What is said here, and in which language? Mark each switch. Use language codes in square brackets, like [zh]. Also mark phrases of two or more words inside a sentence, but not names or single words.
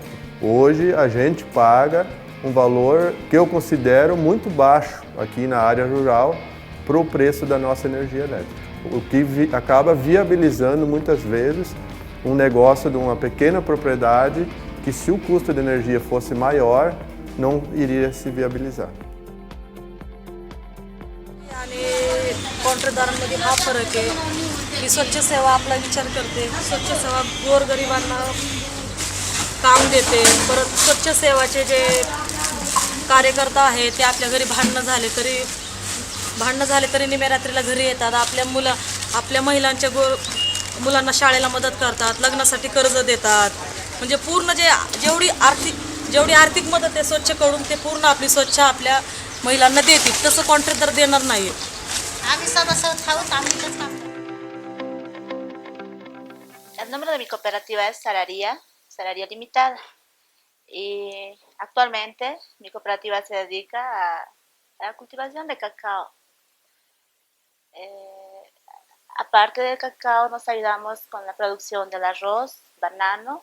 [pt] Hoje a gente paga um valor que eu considero muito baixo aqui na área rural para o preço da nossa energia elétrica. O que acaba viabilizando muitas vezes um negócio de uma pequena propriedade que, se o custo de energia fosse maior, não iria se viabilizar. [mr] आणि कॉन्ट्रॅक्टदारांमध्ये हा फरक आहे की स्वच्छ सेवा आपला विचार करते, स्वच्छ सेवा गोरगरिबांना काम देते, परत स्वच्छ सेवाचे जे कार्यकर्ता आहे ते आपल्या घरी भांडणं झाले तरी निम्या रात्रीला घरी येतात. आपल्या महिलांच्या मुलांना शाळेला मदत करतात, लग्नासाठी कर्ज देतात. म्हणजे पूर्ण जेवढी आर्थिक मदत आहे स्वच्छ कडून ते पूर्ण आपली स्वच्छ आपल्या महिलांना देतील. तसं कॉन्ट्रॅक्टर देणार नाही. आम्ही सभासद आहोत, आम्ही इथंच काम करतो. [es] El nombre de mi cooperativa es Salaria Limitada. Y actualmente mi cooperativa se dedica a la cultivación de cacao. Aparte del cacao, nos ayudamos con la producción del arroz, banano.